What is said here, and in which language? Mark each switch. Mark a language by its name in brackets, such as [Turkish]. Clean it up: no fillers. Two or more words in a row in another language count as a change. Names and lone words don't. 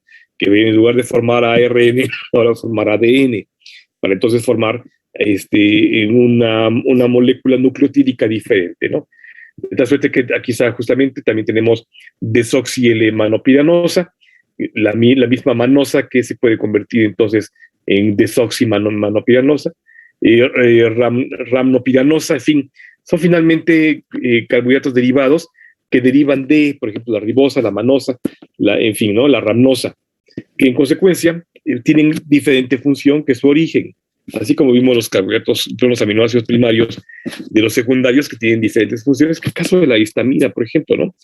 [Spanish] Que en lugar de formar ARN, ahora formar ADN, para entonces formar una molécula nucleotídica diferente, ¿no? De tal suerte que aquí está justamente también tenemos desoxi-L-manopiranosa, la misma manosa que se puede convertir entonces en desoxi-manopiranosa, ramnopiranosa, en fin, son finalmente carbohidratos derivados que derivan de, por ejemplo, la ribosa, la manosa, en fin, ¿no? La ramnosa, que en consecuencia tienen diferente función que su origen. Así como vimos los carbohidratos, los aminoácidos primarios de los secundarios que tienen diferentes funciones, que el caso de la histamina, por ejemplo, ¿no?